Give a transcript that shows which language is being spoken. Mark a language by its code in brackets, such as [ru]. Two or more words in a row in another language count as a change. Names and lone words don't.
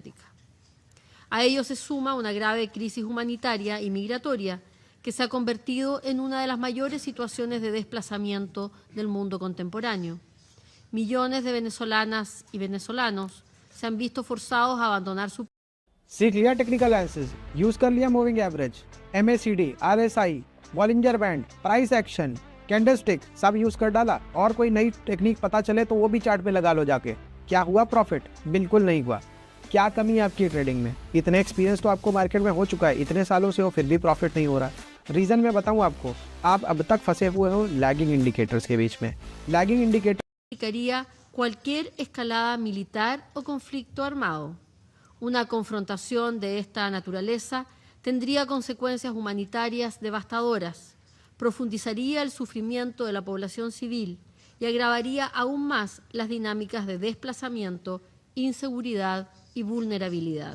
[es] A ello se suma una grave crisis humanitaria y migratoria que se ha convertido en una de las mayores situaciones de desplazamiento del mundo contemporáneo. Millones de venezolanas y venezolanos se han visto forzados a abandonar su [hi] सीख लिया [en] technical analysis, [hi] यूज कर लिया [en] moving average, MACD, RSI, Bollinger band, price action, candlestick [hi] सब यूज कर डाला और कोई नई टेक्निक पता चले तो वो भी चार्ट पे लगा लो जाके। क्या हुआ प्रॉफिट? बिल्कुल नहीं हुआ। क्या कमी है आपकी ट्रेडिंग में? इतने एक्सपीरियंस तो आपको मार्केट में हो चुका है, इतने सालों से हो फिर भी प्रॉफिट नहीं हो रहा। रीजन मैं बताऊं आपको, आप अब तक फंसे हुए हो [en] lagging indicators [hi] के बीच में। [en] lagging indicator [es] cualquier escalada militar o conflicto armado. Una confrontación de esta naturaleza tendría consecuencias humanitarias devastadoras, profundizaría el sufrimiento de la población civil y agravaría aún más las dinámicas de desplazamiento, inseguridad y vulnerabilidad.